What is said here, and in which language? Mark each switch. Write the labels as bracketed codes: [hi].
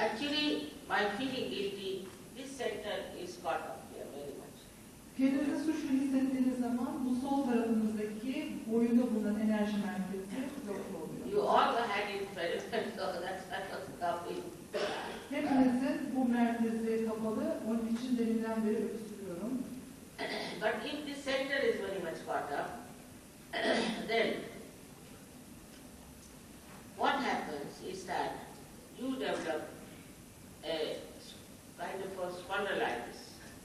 [en] Actually, by feeling guilty, this center is caught up here very much. [tr] Kendinizi suçlu hissettiğiniz zaman bu sol tarafınızdaki boyunda bulunan enerji merkezi yok oluyor. [en] You all had it very well, so that's what's stopping. [tr] Hepinizin bu merkezi kapalı, onun için deminden beri öksürüyorum. [en] But if this center is very much caught up, then what happens is that you develop a kind of a spondylitis.